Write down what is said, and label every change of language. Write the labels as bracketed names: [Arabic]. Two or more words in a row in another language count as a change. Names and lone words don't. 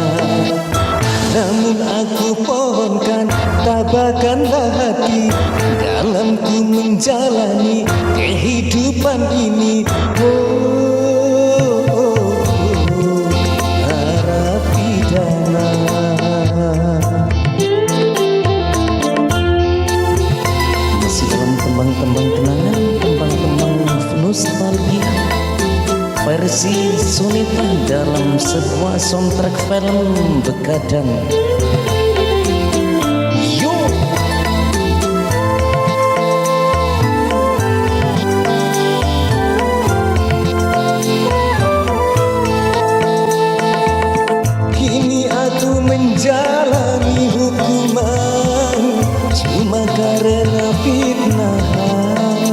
[Indonesian] Namun aku pohonkan, tabahkanlah hati dalam ku menjalani kehidupan ini. Narapidana. Masih dalam tembang-tembang kenangan, tembang-tembang nostalgia, versi Sunita dalam sebuah soundtrack film Begadang. Yo! Kini aku menjalani hukuman cuma karena fitnahan.